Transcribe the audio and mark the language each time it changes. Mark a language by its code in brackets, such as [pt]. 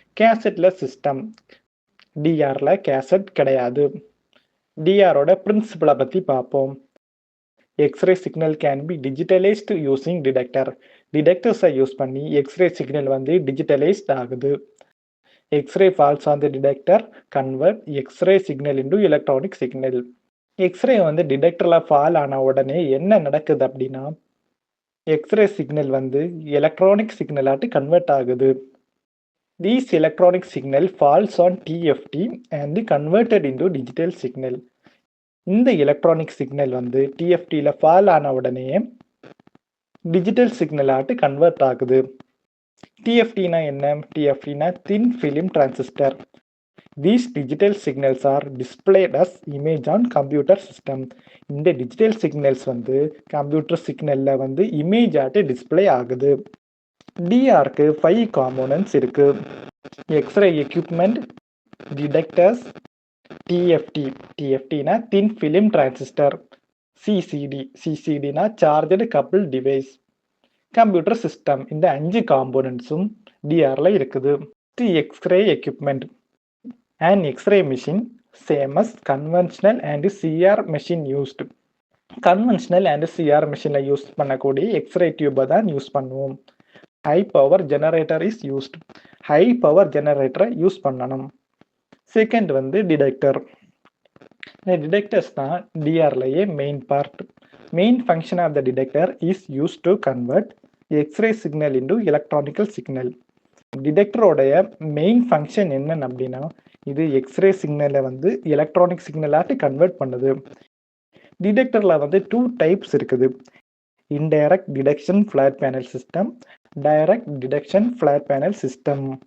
[ta] கேசட்லெஸ் system. டிஆரில் cassette கிடையாது. டிஆரோட பிரின்சிபலை பற்றி பார்ப்போம். [en] X ray signal can be digitalised using detector. [ta] டிடெக்டர்ஸை use பண்ணி எக்ஸ்ரே சிக்னல் வந்து டிஜிட்டலைஸ்ட் ஆகுது. [en] X-ray falls on the detector, convert X-ray signal into electronic signal. [ta] X-ray வந்து டிடெக்டர்ல fall ஆன உடனே என்ன நடக்குது அப்படின்னா, எக்ஸ்ரே சிக்னல் வந்து எலக்ட்ரானிக் சிக்னலாட்டு கன்வெர்ட் ஆகுது. [en] These electronic signal falls on TFT and converted into digital signal. [ta] இந்த எலக்ட்ரானிக் சிக்னல் வந்து TFTல ஃபால் ஆன உடனே டிஜிட்டல் சிக்னலாட்டு கன்வெர்ட் ஆகுது. TFT-னா என்ன? TFT-னா Thin Film Transistor. [en] These digital signals are displayed as image on computer system. [ta] இந்த digital signals வந்து computer சிக்னல்ல வந்து image ஆட்டு டிஸ்பிளே ஆகுது. டிஆருக்கு 5 காம்போனன்ட்ஸ் இருக்கு. X ray equipment, detectors, TFT. டிஎஃப்டினா தின் film transistor. சிசிடினா charged couple device. Computer system. இந்த 5 காம்போனன்ட்ஸும் டிஆர்ல இருக்குது. X ray equipment. [en] And x ray machine same as conventional and CR machine used. [ta] Conventional and CR மிஷினில் use பண்ணக்கூடிய x ray டியூபை தான் use பண்ணுவோம். [en] High power generator is used. [ta] High power ஜெனரேட்டரை use பண்ணணும். Second வந்து டிடெக்டர். இந்த டிடெக்டர்ஸ் தான் டிஆர்லேயே main part. [en] Main function of the detector is used to convert X-ray signal into electronical signal. [ta] டிடெக்டரோடைய main function என்னன்னு அப்படின்னா, இது எக்ஸ்ரே சிக்னலை வந்து எலக்ட்ரானிக் சிக்னலாட்டு கன்வெர்ட் பண்ணுது. டிடெக்டரில் வந்து 2 டைப்ஸ் இருக்குது. Indirect detection flat panel system, direct detection flat panel system.